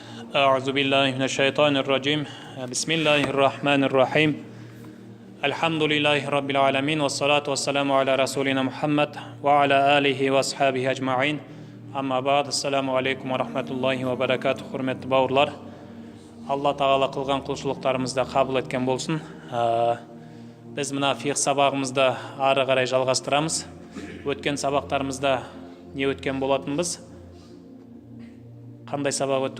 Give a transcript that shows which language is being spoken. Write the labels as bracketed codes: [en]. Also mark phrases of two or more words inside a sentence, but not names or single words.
[ar] أعوذ بالله من الشيطان الرجيم بسم الله الرحمن الرحيم الحمد لله رب العالمين والصلاة والسلام على رسولنا محمد وعلى آله وأصحابه أجمعين أما بعد السلام عليكم ورحمة الله وبركاته. [kk] Құрметті бауырлар, Алла тағала қылған құлшылықтарымызды қабыл еткен болсын. Біз мына фиқ сабағымызды ары қарай жалғастырамыз. Өткен сабақтарымызда не өткен болатынбыз? Қандай сабақ өтті?